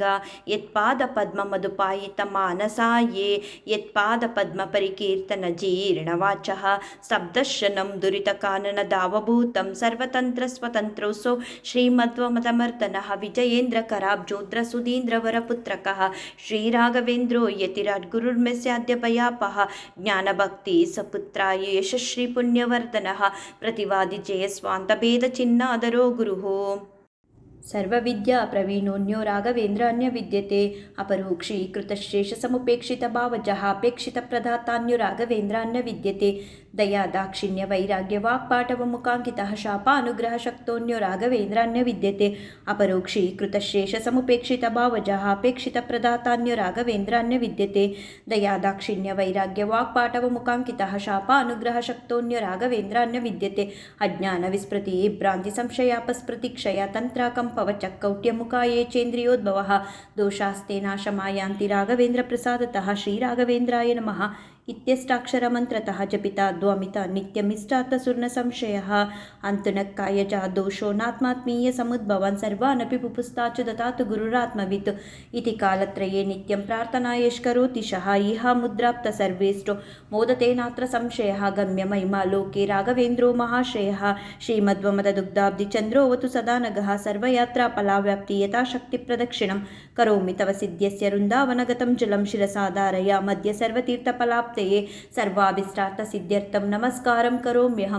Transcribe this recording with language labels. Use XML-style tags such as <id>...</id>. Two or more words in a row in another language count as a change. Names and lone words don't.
<sa>ಯತ್ಪಾದ ಪದ್ಮ ಮಧುಪಾಯಿತ ಮಾನಸಾಯೇ ಯತ್ಪಾದ ಪದ್ಮ ಪರಿಕೀರ್ತನ ಜೀರ್ಣವಾಚಃ ಸ್ತಬ್ಧಶನಂ ದುರಿತ ಕಾನನ ದಾವಭೂತಂ ಸರ್ವತಂತ್ರ ಸ್ವತಂತ್ರೋಸೋ ಶ್ರೀಮಧ್ವಮತಮರ್ದನಃ ವಿಜಯೇಂದ್ರ ಕರಾಬ್ಜೋದ್ರ ಸುಧೀಂದ್ರ ವರಪುತ್ರಕಃ ಶ್ರೀರಾಘವೇಂದ್ರೋ ಯತಿರಾಟ್ ಗುರುರ್ಮೆಸ್ಯಾದ್ಯ ಭಯಾಪಃ ಜ್ಞಾನಭಕ್ತಿ ಸಪುತ್ರಾಯ ಯಶಶ್ರೀ ಪುಣ್ಯವರ್ಧನಃ ಪ್ರತಿವಾದಿ ಜಯ ಸ್ವಾಂತ ಭೇದ ಚಿನ್ನಾದರೋ ಗುರುಃ ಸರ್ವವಿದ್ಯಾ ಪ್ರವೀಣೋನ್ಯೋ ರಾಘವೇಂದ್ರ ಅನ್ಯ ವಿದ್ಯತೆ ಅಪರೋಕ್ಷಿ ಕೃತಶ್ರೇಷ ಸಮುಪೇಕ್ಷಿತ ಭಾವಜಃ ಅಪೇಕ್ಷಿತ ಪ್ರದಾತಾನ್ಯೋ ರಾಘವೇಂದ್ರ ಅನ್ಯ ವಿದ್ಯತೆ ದಯಾ ದಾಕ್ಷಿಣ್ಯ ವೈರಾಗ್ಯ ವಾಕ್ಪಾಟವ ಮುಖಾಂಕಿತಃ ಶಾಪ ಅನುಗ್ರಹ ಶಕ್ತೋನ್ಯೋ ರಾಘವೇಂದ್ರ ಅನ್ಯ ವಿದ್ಯತೆ ಅಪರೋಕ್ಷಿ ಕೃತಶ್ರೇಷ ಸಮುಪೇಕ್ಷಿತ ಭಾವಜಃ ಅಪೇಕ್ಷಿತ ಪ್ರದಾತಾನ್ಯೋ ರಾಘವೇಂದ್ರ ಅನ್ಯ ವಿದ್ಯತೆ ದಯಾ ದಾಕ್ಷಿಣ್ಯ ವೈರಾಗ್ಯ ವಾಕ್ಪಾಟವ ಮುಖಾಂಕಿತಃ ಶಾಪ ಅನುಗ್ರಹ ಶಕ್ತೋನ್ಯೋ ರಾಘವೇಂದ್ರ ಅನ್ಯ ವಿದ್ಯತೆ ಅಜ್ಞಾನ ವಿಸ್ಮೃತಿ ಭ್ರಾಂತಿ ಸಂಶಯಾಪಸ್ಮೃತಿ ಕ್ಷಯ ತಂತ್ರ ಕೌಟ್ಯಮುಖಾಯೇ ಚೇಂದ್ರಿಯೋದ್ಭವಃ ದೋಷಾಸ್ತೆ ನಾಶಮಾಯಾಂತಿ ರಾಘವೇಂದ್ರ ಪ್ರಸಾದತಃ ಶ್ರೀರಾಘವೇಂದ್ರಾಯ ನಮಃ ಇತ್ಯಷ್ಟಾಕ್ಷರಮಂತ್ರತಃ ಜಪಿತಾದ್ವಾಮಿತ ನಿತ್ಯಮಿಷ್ಟಾರ್ಥಸುರ್ನ ಸಂಶಯಃ ಅಂತುನಕ್ಕಾಯಜ ದೋಷೋ ನಾತ್ಮಾತ್ಮೀಯ ಸಮುದ್ಭವಾನ್ ಸರ್ವಾನಪಿ ಪುಪುಸ್ತಾಚು ದತಾತು ಗುರುರಾತ್ಮವಿತ್ ಇತಿ ಕಾಲತ್ರಯೇ ನಿತ್ಯಂ ಪ್ರಾರ್ಥನಾಯಷ್ಕರೋತಿ ಶಃ ಇಹ ಮುದ್ರಾಪ್ತ ಸರ್ವೇಷ್ಟೋ ಮೋದತೇನಾತ್ರ ಸಂಶಯಃ ಗಮ್ಯ ಮಹಿಮಾ ಲೋಕೆ ರಾಘವೇಂದ್ರೋ ಮಹಾಶ್ರಯಃ ಶ್ರೀಮಧ್ವಮದದುಗ್ಧಾಬ್ಧಿ ಚಂದ್ರೋವತು ಸದಾ ನಗಃ ಸರ್ವಯಾತ್ರಾ ಫಲಾವ್ಯಾಪ್ತಿ ಯಥಾಶಕ್ತಿ ಪ್ರದಕ್ಷಿಣಂ ಕರೋಮಿ ತವ ಸಿದ್ಧ್ಯಸ್ಯ ವೃಂದಾವನಗತಂ ಜಲಂ ಶಿರಸಾಧಾರಯ ಮಧ್ಯ ಸರ್ವತೀರ್ಥಫಲಾಪ್ತಯೇ ಸರ್ವಾಭಿಷ್ಟಾರ್ಥ ಸಿದ್ಧ್ಯರ್ಥಂ ನಮಸ್ಕಾರಂ ಕರೋಮ್ಯಹಂ</sa>